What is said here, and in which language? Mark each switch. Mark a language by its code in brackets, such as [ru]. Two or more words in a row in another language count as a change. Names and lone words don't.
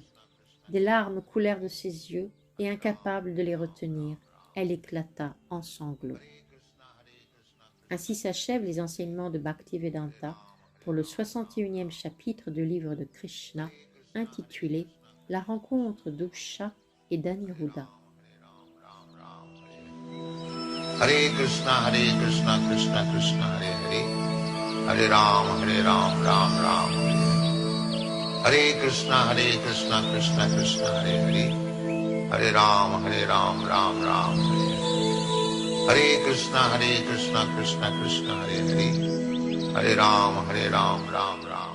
[fr] Des larmes coulèrent de ses yeux, et incapable de les retenir, elle éclata en sanglots. Ainsi s'achèvent les enseignements de Bhaktivedanta pour le 61e chapitre du livre de Krishna, intitulé « La rencontre d'Usha et d'Aniruddha ». [sa] हरे कृष्ण, कृष्ण कृष्ण, हरे हरे, हरे राम, राम राम, हरे कृष्ण, कृष्ण कृष्ण, हरे हरे, हरे राम, राम राम, हरे कृष्ण, कृष्ण कृष्ण, हरे हरे, हरे राम, राम राम.